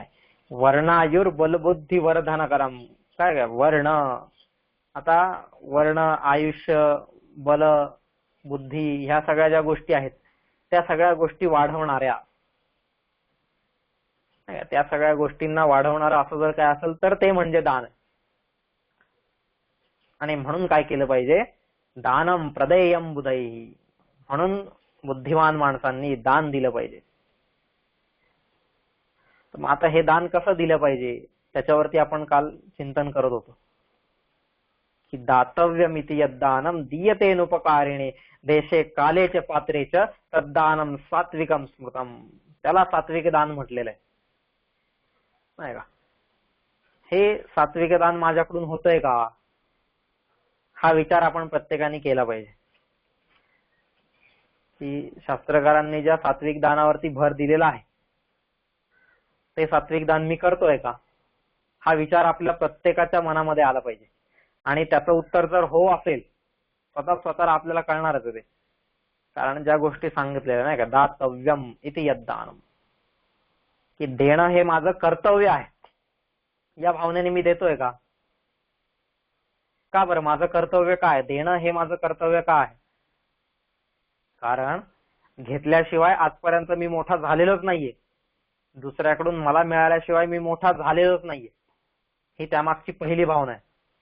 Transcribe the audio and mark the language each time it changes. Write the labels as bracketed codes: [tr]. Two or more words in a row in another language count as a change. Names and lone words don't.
[sa] वर्णायुर बलबुद्धी वर्धनकरम. [mr] काय काय वर्ण, आता वर्ण, आयुष्य, बल, बुद्धी, ह्या सगळ्या ज्या गोष्टी आहेत त्या सगळ्या गोष्टी वाढवणाऱ्या, त्या सगळ्या गोष्टींना वाढवणारं असं जर काय असेल तर ते म्हणजे दान. आणि म्हणून काय केलं पाहिजे? [sa] दानम प्रदेयम बुधैः. [mr] म्हणून बुद्धिमान माणसांनी दान दिलं पाहिजे. मग आता हे दान कसं दिलं पाहिजे त्याच्यावरती आपण काल चिंतन करत होतो. [sa] की दातव्यमिति यद्दानम दीयतेनुपकारिणे देशे काले च पात्रे च तद्दानम सात्विकम स्मृतम. [mr] त्याला सात्विक दान म्हटलेलं आहे, नाही का. हे सात्विक दान माझ्याकडून होतंय का, हा विचार आपण प्रत्येकाने केला पाहिजे. की शास्त्रकारांनी ज्या सात्विक दानावरती भर दिलेला आहे ते सात्विक दान मी करतोय का, हा विचार आपल्या प्रत्येकाच्या मनामध्ये आला पाहिजे. आणि त्याचं उत्तर जर हो असेल स्वतःला आपल्याला कळणारच आहे ते. कारण ज्या गोष्टी सांगितलेल्या नाही का, [sa] दातव्यम इति यद्दानम, [mr] की देणं हे माझं कर्तव्य आहे, या भावनेने मी देतोय का. का बरं, माझं कर्तव्य काय, देणं हे माझं कर्तव्य का आहे. कारण घेतल्याशिवाय आजपर्यंत मी मोठा झालेलोच नाहीये, दुसऱ्याकडून मला मिळाल्याशिवाय मी मोठा झालेलोच नाहीये, ही त्यामागची पहिली भावना आहे.